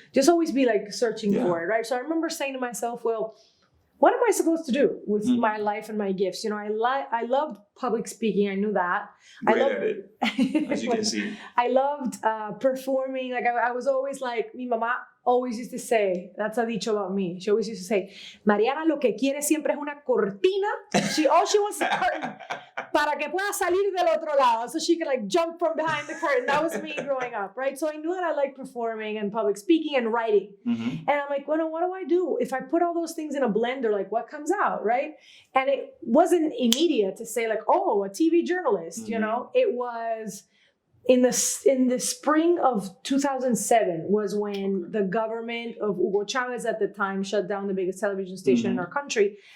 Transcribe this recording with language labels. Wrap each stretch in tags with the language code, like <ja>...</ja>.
<en>Just always be like searching for it, right? So I remember saying to myself, well, what am I supposed to do with my life and my gifts? You know, I loved public speaking. I knew that. Great at it, as you can see. I loved performing. Like I was always like,</en> <es>mi mamá</es> <en>always used to say, that's a dicho about me.</en> <es>She always used to say, Mariana lo que quiere siempre es una cortina.</es> <en>All she wants is a curtain</en> <es>para que pueda salir del otro lado.</es> <en>So she could like jump from behind the curtain. That was me growing up, right? So I knew that I liked performing and public speaking and writing. And I'm like, well, what do I do? If I put all those things in a blender, like what comes out, right? And it wasn't immediate to say like, oh, a TV journalist, you know? It was in the spring of 2007 was when the government of Hugo Chavez at the time shut down the biggest television station in our country.</en>